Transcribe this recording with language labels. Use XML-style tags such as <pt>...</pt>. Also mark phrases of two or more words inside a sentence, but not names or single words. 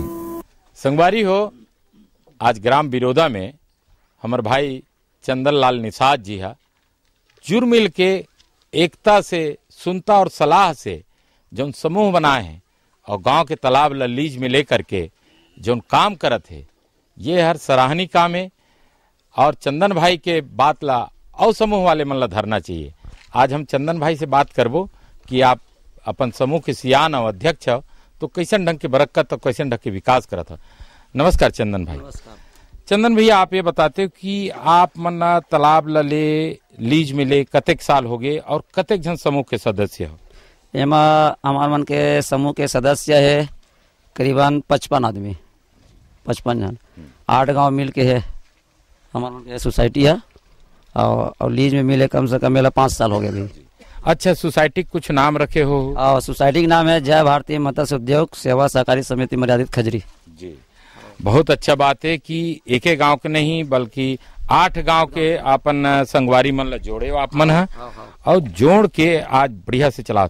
<hne>संगवारी हो आज ग्राम बिरोदा में हमारे भाई चंदन लाल निषाद जी हा जुड़ मिल के एकता से, सुनता और सलाह से जो समूह बनाए हैं और गांव के तालाब ला लीज में लेकर के जो काम करत है, ये हर सराहनीय काम है। और चंदन भाई के बात ला और समूह वाले मन ला धरना चाहिए। आज हम चंदन भाई से बात करबो कि आप अपन समूह के सियान और अध्यक्ष हो, तो कैसन ढंग के बरकत और कैसन ढंग के विकास करत हो। नमस्कार चंदन भाई। नमस्कार। चंदन भैया, आप ये बताते हो कि आप मन तालाब ला ले लीज में ले कतेक साल हो गए और कतेक जन समूह के सदस्य हो? एमा हमार मन के समूह के सदस्य है करीबन 55 आदमी, 55 जन, 8 गांव मिल के है हमार मन के सोसाइटी है। और लीज में मिले कम से कम मेरा 5 साल हो गए भी। अच्छा, सोसाइटी कुछ नाम रखे हो? और सोसाइटी का नाम है जय भारतीय मत्स्य उद्योग सेवा सहकारी समिति मर्यादित खजरी जी। बहुत अच्छा बात है कि एक एक गांव के नहीं बल्कि 8 गांव के अपन संगवारी मन ला जोड़े हो आप मन है और जोड़ के आज बढ़िया से चला।</hne>